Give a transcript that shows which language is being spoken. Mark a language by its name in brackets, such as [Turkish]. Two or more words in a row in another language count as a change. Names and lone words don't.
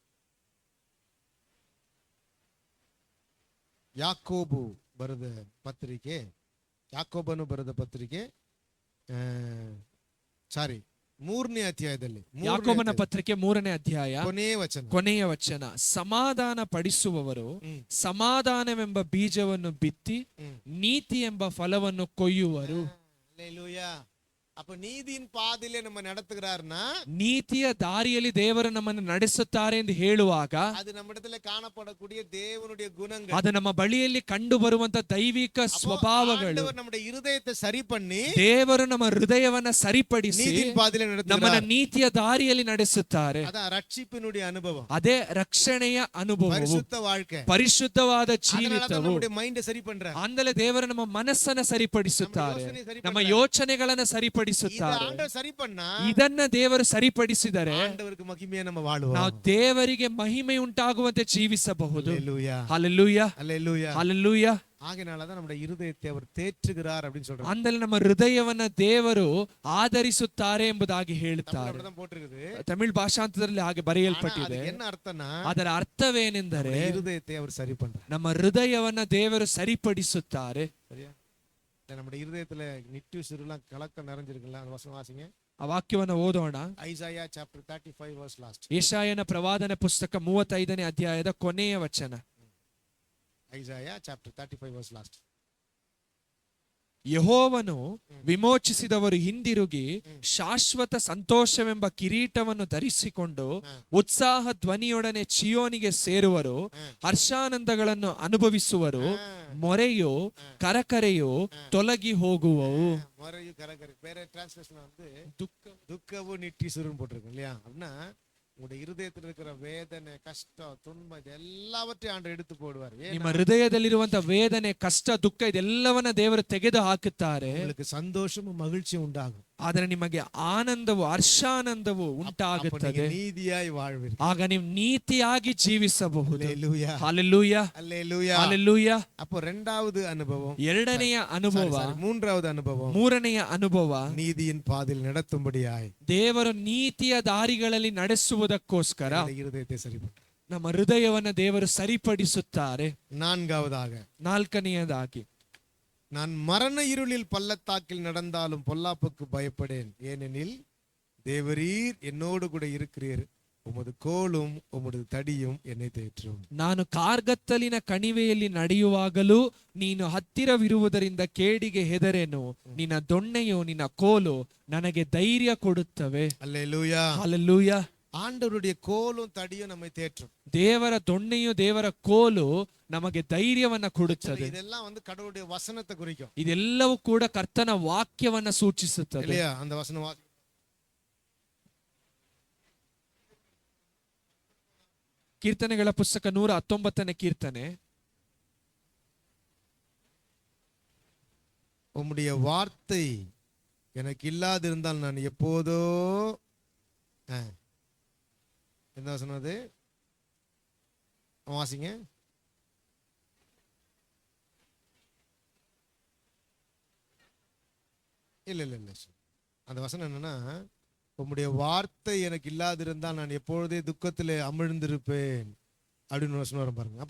[Kannada] ಯಾಕೋಬನು ಬರೆದ ಪತ್ರಿಕೆ ಮೂರನೇ ಅಧ್ಯಾಯದಲ್ಲಿ ಯಾಕೋಬನ ಪತ್ರಿಕೆ 3ನೇ ಅಧ್ಯಾಯ ಕೊನೆಯ ವಚನ. ಸಮಾಧಾನ ಪಡಿಸುವವರು ಸಮಾಧಾನವೆಂಬ ಬೀಜವನ್ನು ಬಿತ್ತಿ ನೀತಿ ಎಂಬ ಫಲವನ್ನು ಕೊಯ್ಯುವರು. [Tamil] அப்ப நீதியின் பாதையிலே நம்ம நடத்துகிறார்னா [Kannada] ನೀತಿಯ ದಾರಿಯಲ್ಲಿ ದೇವರು ನಮ್ಮನ್ನು ನಡೆಸುತ್ತಾರೆ ಎಂದು ಹೇಳುವಾಗ [Tamil] ಅದು நம்மிடத்திலே காணப்படக்கூடிய தேவனுடைய குணங்கள், [Kannada] ಅದು ನಮ್ಮ ಬಳಿಯಲ್ಲಿ ಕಂಡು ಬರುವಂತ ದೈವಿಕ ಸ್ವಭಾವಗಳು. [Tamil] ஆண்டவர் நம்முடைய இருதயத்தை சரி பண்ணி [Kannada] ದೇವರು ನಮ್ಮ ಹೃದಯವನ್ನ ಸರಿಪಡಿಸಿ [Tamil] நீதியின் பாதையிலே நடத்துகிறார். [Kannada] ನಮ್ಮನ್ನ ನೀತಿಯ ದಾರಿಯಲ್ಲಿ ನಡೆಸುತ್ತಾರೆ. [Tamil] அதான் ரட்சிப்பினுடைய அனுபவம். [Kannada] ಅದೇ ರಕ್ಷಣೆಯ ಅನುಭವವು, [Tamil] ಪರಿಶುದ್ಧ வாழ்க்கை, [Kannada] ಪರಿಶುದ್ಧವಾದ ಜೀವಿತವು. [Tamil] நம்முடைய மைண்ட் சரி பண்றார். [Kannada] ಅಂದರೆ ದೇವರು ನಮ್ಮ ಮನಸ್ಸನ್ನ ಸರಿಪಡಿಸುತ್ತಾರೆ, ನಮ್ಮ ಯೋಚನೆಗಳನ್ನ ಸರಿಪಡಿಸುತ್ತಾರೆ. ಇದನ್ನ ದೇವರು ಸರಿಪಡಿಸಿದರೆ ನಾವು ದೇವರಿಗೆ ಮಹಿಮೆ ಉಂಟಾಗುವಂತೆ ಜೀವಿಸಬಹುದು. ಹಲ್ಲೆಲೂಯಾ, ಹಲ್ಲೆಲೂಯಾ. [Tamil] ஆகையானதான் நம்முடைய இருதயத்தை அவர் தேற்றுகிறார் அப்படினு சொல்றாரு. [Kannada] ಅಂದರೆ ನಮ್ಮ ಹೃದಯವನ್ನ ದೇವರು ಆಧರಿಸುತ್ತಾರೆ ಎಂಬುದಾಗಿ ಹೇಳುತ್ತಾರೆ. ತಮಿಳ್ ಭಾಷಾಂತರದಲ್ಲಿ ಹಾಗೆ ಬರೆಯಲ್ಪಟ್ಟಿದೆ. ಅದರ ಅರ್ಥವೇನೆಂದರೆ [Tamil] இருதயத்தை அவர் சரி பண்றார், [Kannada] ನಮ್ಮ ಹೃದಯವನ್ನ ದೇವರು ಸರಿಪಡಿಸುತ್ತಾರೆ. [Tamil] நம்முடைய இருதயத்துல நிட்டு சிறுலாம் கலக்கம் நிறைஞ்சிருக்குல்ல, அந்த வசனம் வாசிங்க. [Kannada] ಆ ವಾಕ್ಯವನ್ನು ಓದೋಣ. [English] Isaiah chapter 35 verse last. [Kannada] ಯೆಶಾಯನ ಪ್ರವಾದನ ಪುಸ್ತಕ 35ನೇ ಅಧ್ಯಾಯದ ಕೊನೆಯ ವಚನ. [English] Isaiah chapter 35 verse last. [Kannada] ಯೆಹೋವನು ವಿಮೋಚಿಸಿದವರು ಹಿಂದಿರುಗಿ ಶಾಶ್ವತ ಸಂತೋಷವೆಂಬ ಕಿರೀಟವನ್ನು ಧರಿಸಿಕೊಂಡು ಉತ್ಸಾಹ ಧ್ವನಿಯೊಡನೆ ಚಿಯೋನಿಗೆ ಸೇರುವರು. ಹರ್ಷಾನಂದಗಳನ್ನು ಅನುಭವಿಸುವರು. ಮೊರೆಯು ಕರಕರೆಯು ತೊಲಗಿ ಹೋಗುವವು. ಮೊರೆಯು ಕರಕರೆ ಬೇರೆ ಟ್ರಾನ್ಸ್ಲೇಷನ್ [Tamil] வந்து துக்கவு நிட்டிசுருன்னு போட்டிருக்கு இல்லையா? அப்படின்னா உங்களுடைய இருதயத்தில் இருக்கிற வேதனை, கஷ்டம், துன்பம் இதெல்லாவற்றையும் ஆண்டவர் எடுத்து போடுவார். [Kannada] ನಿಮ್ಮ ಹೃದಯದಲ್ಲಿರುವಂತ ವೇದನೆ, ಕಷ್ಟ, ದುಃಖ ಇದೆಲ್ಲವನ್ನ ದೇವರು ತೆಗೆದು ಹಾಕುತ್ತಾರೆ. [Tamil] உங்களுக்கு சந்தோஷமும் மகிழ்ச்சியும் உண்டாகும். [Kannada] ಆದರೆ ನಿಮಗೆ ಆನಂದವು, ಹರ್ಷಾನಂದವು ಉಂಟಾಗುತ್ತದೆ. [Tamil] ನೀತಿಯಾಗಿ வாழ்வீர்கள். [Kannada] ಆಗ ನೀವು ನೀತಿಯಾಗಿ ಜೀವಿಸಬಹುದು. ಹಲ್ಲೆಲೂಯಾ, ಹಲ್ಲೆಲೂಯಾ, ಹಲ್ಲೆಲೂಯಾ, ಹಲ್ಲೆಲೂಯಾ. [Tamil] அப்போ இரண்டாவது அனுபவம், [Kannada] ಎರಡನೆಯ ಅನುಭವ, [Tamil] மூன்றாவது அனுபவம், [Kannada] ಮೂರನೆಯ ಅನುಭವ, [Tamil] நீதியின் பாதையில் நடத்தும்படியாய் [Kannada] ದೇವರು ನೀತಿಯ ದಾರಿಗಳಲ್ಲಿ ನಡೆಸುವುದಕ್ಕೋಸ್ಕರ [Tamil] இருதயத்தை சரிபடுத்தும். [Kannada] ನಮ್ಮ ಹೃದಯವನ್ನ ದೇವರು ಸರಿಪಡಿಸುತ್ತಾರೆ. ನಾಲ್ಕನೆಯದಾಗಿ, [Tamil] நான் மரண இருளில் பள்ளத்தாக்கில் நடந்தாலும் பொல்லாப்புக்கு பயப்படேன், ஏனெனில் தேவரீர் என்னோடு கூட இருக்கிறீர், உமது கோலும் உமது தடியும் என்னை தேற்றும். [Kannada] ನಾನು ಕಾರ್ಗತ್ತಲಿನ ಕಣಿವೆಯಲ್ಲಿ ನಡೆಯುವಾಗಲೂ ನೀನು ಹತ್ತಿರವಿರುವುದರಿಂದ ಕೇಡಿಗೆ ಹೆದರೆನು. ನಿನ್ನ ದೊಣ್ಣೆಯು ನಿನ್ನ ಕೋಲು ನನಗೆ ಧೈರ್ಯ ಕೊಡುತ್ತವೆ. ಹಲ್ಲೆಲೂಯಾ, ಹಲ್ಲೆಲೂಯಾ. [Tamil] ஆண்டவருடைய கோலும் தடியும் நம்மை தேற்றும். [Kannada] ದೇವರ ದೊಣ್ಣೆಯು ದೇವರ ಕೋಲು ನಮಗೆ ಧೈರ್ಯವನ್ನ ಕೊಡುತ್ತದೆ. [Tamil] இதெல்லாம் வந்து கடவுளுடைய வசனத்தை குறிக்கும். [Kannada] ಇದೆಲ್ಲವೂ ಕೂಡ ಕರ್ತನ ವಾಕ್ಯವನ್ನ ಸೂಚಿಸುತ್ತದೆ. [Tamil] இல்லையா? அந்த வசனம் [Kannada] ಕೀರ್ತನೆಗಳ ಪುಸ್ತಕ 119ನೇ ಕೀರ್ತನೆ. [Tamil] உம்முடைய வார்த்தை எனக்கு இல்லாதிருந்தால் நான் எப்போதோ என்ன வசனம் அது? வாசிங்க. இல்ல இல்ல இல்ல, அந்த வசனம் என்னன்னா, உம்முடைய வார்த்தை எனக்கு இல்லாதிருந்தால் நான் எப்பொழுதே துக்கத்திலே அமிழ்ந்திருப்பேன் அப்படின்னு வசனம் வரும் பாருங்க.